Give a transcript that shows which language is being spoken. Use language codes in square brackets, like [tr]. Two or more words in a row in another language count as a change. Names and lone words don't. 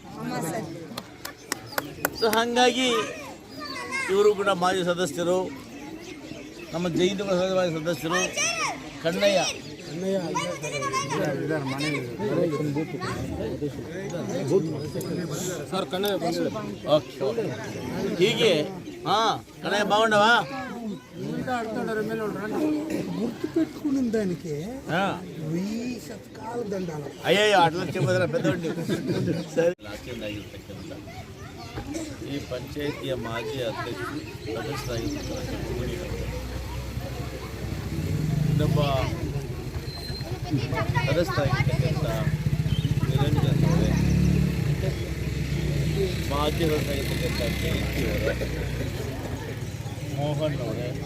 [kn] ಸೊ ಹಾಗಾಗಿ ಇವರು ಕೂಡ ಮಾಜಿ ಸದಸ್ಯರು, ನಮ್ಮ ಜೈನ ಮಾಜಿ ಸದಸ್ಯರು, ಕಣ್ಣಯ್ಯ ಸರ್, ಕಣ್ಣಯ್ಯ ಹೀಗೆ ಕಣ್ಣಯ್ಯ బాగుండవా [te] గుర్తు పెట్టుకున్న దానికి 1000 శతకాలు దండాలు. అయ్యో అట్లా చెప్పదరా పెద్దోడి. సరే, [kn] ಆಗಿರ್ತಕ್ಕಂಥ ಈ ಪಂಚಾಯಿತಿಯ ಮಾಜಿ ಅಧ್ಯಕ್ಷರು, ಸದಸ್ಯರಾಗಿರ್ತಕ್ಕಂಥ ಇನ್ನೊಬ್ಬ ಸದಸ್ಯರಾಗಿರ್ತಕ್ಕಂಥ ನಿರಂಜನ್ ಅವರೇ, ಮಾಜಿ ಸದಸ್ಯರಾಗಿರ್ತಕ್ಕಂಥ ಜಯಂತಿ ಅವರೇ, ಮೋಹನ್ ಅವರೇ,